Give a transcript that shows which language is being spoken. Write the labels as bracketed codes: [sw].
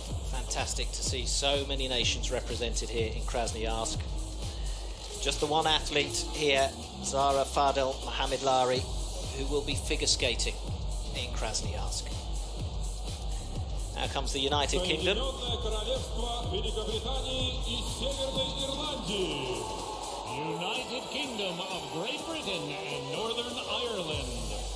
[en] Fantastic to see so many nations represented here in Krasnoyarsk. Just the one athlete here, Zara Fadel Mohamed Lari, who will be figure skating in Krasnoyarsk. Now comes the United Kingdom. [ru] Соединенное Королевство Великобритании и Северной Ирландии. [en] United Kingdom of Great Britain and Northern Ireland.